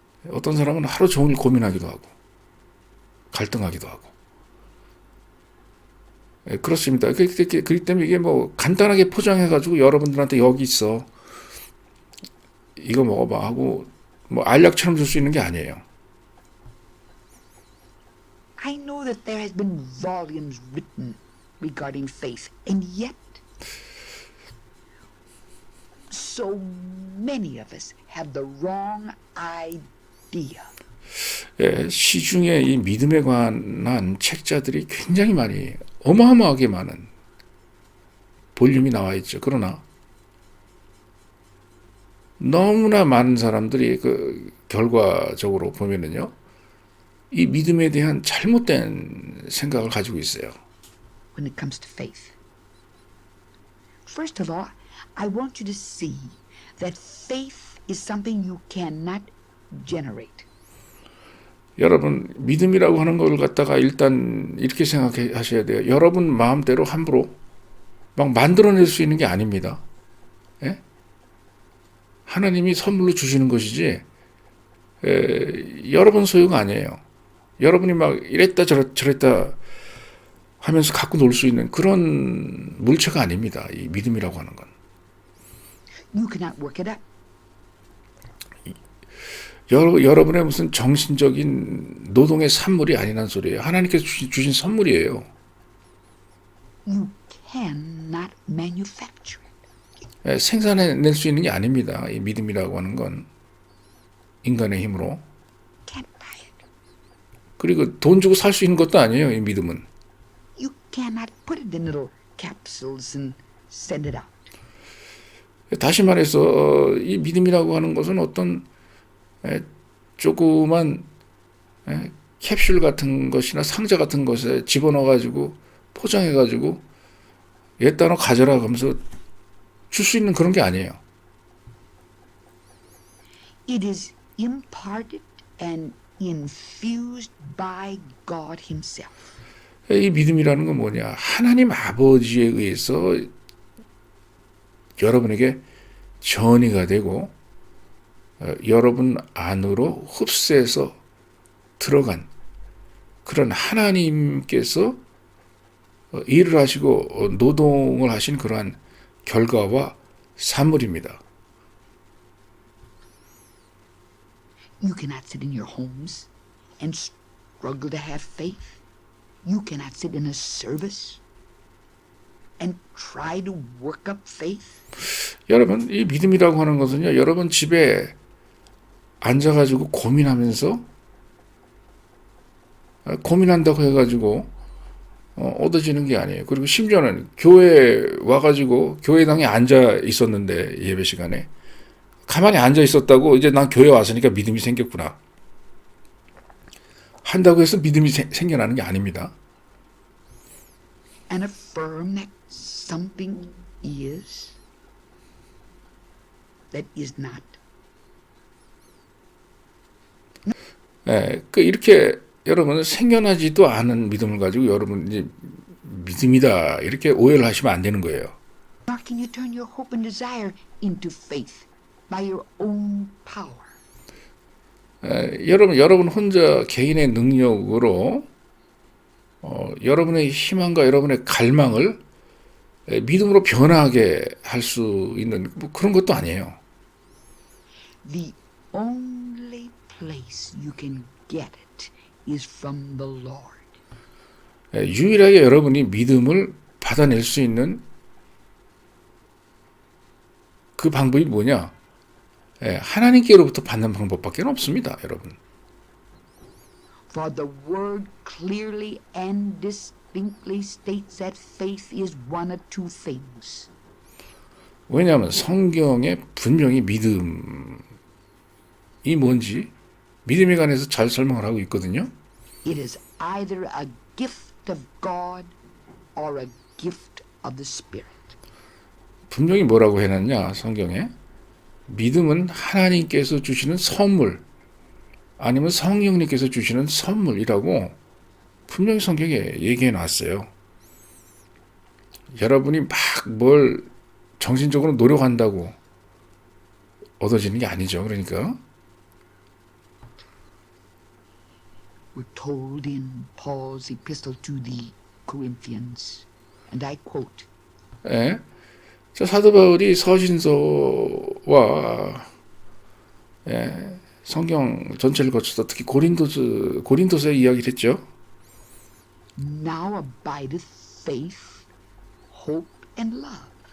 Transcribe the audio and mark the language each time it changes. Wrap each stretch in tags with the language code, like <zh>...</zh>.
<ko>어떤 사람은 하루 종일 고민하기도 하고 갈등하기도 하고, 그렇습니다. 그렇기 때문에 이게 뭐 간단하게 포장해가지고 여러분들한테 여기 있어, 이거 먹어봐 하고 뭐 알약처럼 줄 수 있는 게 아니에요.</ko> <en>I know that there has been volumes written regarding faith, and yet so many of us have the wrong idea.</en> <ko>시중에 이 믿음에 관한 책자들이 굉장히 많이, 어마어마하게 많은 볼륨이 나와 있죠. 그러나 너무나 많은 사람들이 그 결과적으로 보면은요, 이 믿음에 대한 잘못된 생각을 가지고 있어요.</ko> <en>When it comes to faith. First of all, I want you to see that faith is something you cannot generate.</en> <ko>여러분, 믿음이라고 하는 걸 갖다가 일단 이렇게 생각하셔야 돼요. 여러분 마음대로 함부로 막 만들어낼 수 있는 게 아닙니다. 예? 하나님이 선물로 주시는 것이지 여러분 소유가 아니에요. 여러분이 막 이랬다 저랬다 하면서 갖고 놀 수 있는 그런 물체가 아닙니다. 이 믿음이라고 하는 건.</ko> <en>You cannot work it up.</en> <ko>여러분의 무슨 정신적인 노동의 산물이 아니란 소리예요. 하나님께서 주신 선물이에요.</ko> <en>You cannot manufacture it.</en> <ko>생산해낼 수 있는 게 아닙니다. 이 믿음이라고 하는 건 인간의 힘으로.</ko> <en>Can't buy it.</en> <ko>그리고 돈 주고 살 수 있는 것도 아니에요. 이 믿음은.</ko> <en>You cannot put it in little capsules and send it out.</en> <ko>다시 말해서 이 믿음이라고 하는 것은 어떤 조그만 캡슐 같은 것이나 상자 같은 것에 집어넣어가지고 포장해가지고 얘따 너 가져라 하면서 줄 수 있는 그런 게 아니에요.</ko> <en>It is imparted and infused by God Himself.</en> <ko>이 믿음이라는 건 뭐냐? 하나님 아버지에 의해서 여러분에게 전이가 되고 여러분 안으로 흡수해서 들어간 그런 하나님께서 일을 하시고 노동을 하신 그러한 결과와 산물입니다.</ko> <en>You cannot sit in your homes and struggle to have faith. You cannot sit in a service and try to work up faith.</en> <ko>여러분, 이 믿음이라고 하는 것은요, 여러분 집에 앉아가지고 고민하면서 고민한다고 해가지고 얻어지는 게 아니에요. 그리고 심지어는 교회에 와가지고 교회당에 앉아 있었는데 예배 시간에 가만히 앉아 있었다고 이제 난 교회 왔으니까 믿음이 생겼구나 한다고 해서 믿음이 생겨나는 게 아닙니다.</ko> <en>And affirm that something is that is not.</en> <ko>이렇게 여러분은 생겨나지도 않은 믿음을 가지고 여러분 이제 믿음이다 이렇게 오해를 하시면 안 되는 거예요.</ko> <en>Nor can you turn your hope and desire into faith by your own power.</en> <ko>여러분 혼자 개인의 능력으로 여러분의 희망과 여러분의 갈망을 믿음으로 변화하게 할 수 있는 뭐 그런 것도 아니에요.</ko> <en>The only place you can get it is from the Lord.</en> <ko>유일하게 여러분이 믿음을 받아낼 수 있는 그 방법이 뭐냐? 하나님께로부터 받는 방법밖에 없습니다, 여러분.</ko> <en>For the word clearly and distinctly states that faith is one of two things.</en> <ko>왜냐하면 성경에 분명히 믿음이 뭔지 믿음에 관해서 잘 설명을 하고 있거든요.</ko> <en>It is either a gift of God or a gift of the Spirit.</en> <ko>분명히 뭐라고 해놨냐 성경에 믿음은 하나님께서 주시는 선물 아니면 성령님께서 주시는 선물이라고 분명히 성경에 얘기해 놨어요. 여러분이 막 뭘 정신적으로 노력한다고 얻어지는 게 아니죠. 그러니까</ko> <en>We're told in Paul's epistle to the Corinthians, and I quote,</en> <ko>자, 사도 바울이 서신서와 성경 전체를 거쳐서 특히 고린도서의 이야기를 했죠.</ko> <en>Now abideth faith, hope, and love.</en>